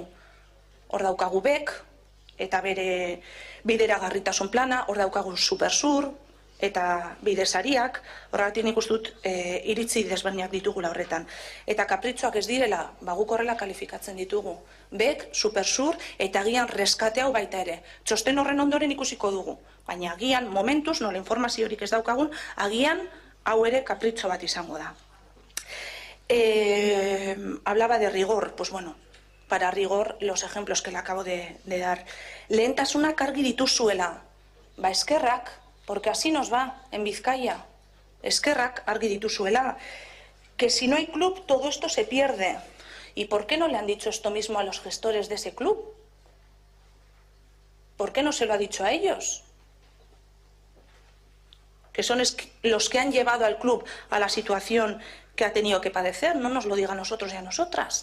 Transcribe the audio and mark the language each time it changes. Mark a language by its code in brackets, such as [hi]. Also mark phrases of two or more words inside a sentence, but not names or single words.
[eu] Hor daukagu BEK, eta bere bideragarritasun plana, hor daukagu Supersur, eta bidesariak, horregatik nik uste dut iritzi desberdinak ditugula horretan. Eta kapritxoak ez direla, guk horrela kalifikatzen ditugu. BEK, Supersur, eta agian reskate hau baita ere. Txosten horren ondoren ikusiko dugu. Baina agian, momentuz, nola informaziorik ez daukagun, agian hau ere kapritxo bat izango da. [es] Hablaba de rigor, pues bueno, para rigor los ejemplos que le acabo de dar. [eu] Lehentasunak argi dituzuela, eskerrak, [es] porque así nos va en Vizcaya. [eu] Eskerrak argi dituzuela, [es] que si no hay club todo esto se pierde. ¿Y por qué no le han dicho esto mismo a los gestores de ese club? ¿Por qué no se lo ha dicho a ellos? Que son los que han llevado al club a la situación que ha tenido que padecer, no nos lo diga a nosotros y a nosotras.